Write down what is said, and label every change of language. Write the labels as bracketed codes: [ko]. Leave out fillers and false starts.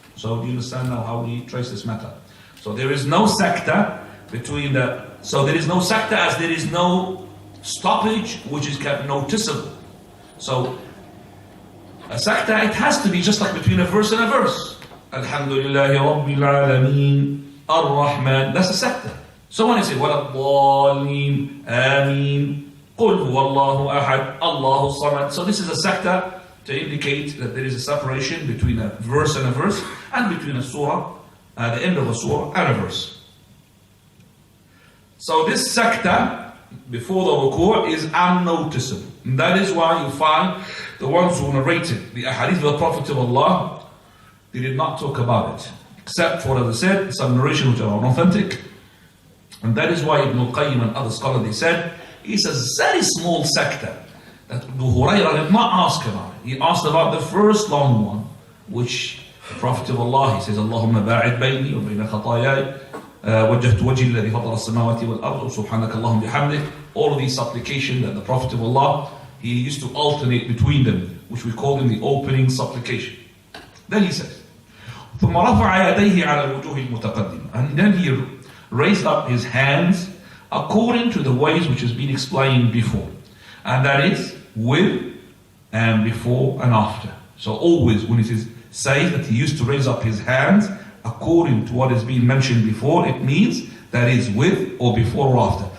[en] So do you understand now how we trace this matter? So there is no sector between so there is no sector as there is no stoppage which is kept noticeable. So a sector, it has to be just like between a verse and a verse. Alhamdulillahi Rabbil Alameen Ar-Rahman. That's a sector. [ar] So when I say وَلَا الضَّالِّينَ آمين قُلْ هُوَ اللَّهُ أَحَدٌ اللَّهُ الصَّمَدُ. [en] So this is a sector to indicate that there is a separation between a verse and a verse, and between a surah, the end of a surah and a verse. So this sector before the ruku' is unnoticeable. And that is why you find the ones who narrated the ahadith of the Prophet of Allah, they did not talk about it, except for, as I said, some narrations which are unauthentic. And that is why Ibn al-Qayyim and other scholars, they said, it's a very small sector that Abu Hurairah did not ask about it. He asked about the first long one, which the Prophet of Allah, he says, Allahumma ba'id bayni wa bayna khatayai, wajjahtu wajhi alladhi fatara as-samawati wal ard, subhanaka Allahumma bihamdik. All of these supplications that the Prophet of Allah, he used to alternate between them, which we call in the opening supplication. [ar] Then he says, ثم رفع يديه على الوجوه المتقدمة. [en] And then he raised up his hands according to the ways which has been explained before. And that is with and before and after. So always when it says that he used to raise up his hands according to what has been mentioned before, it means that is with or before or after.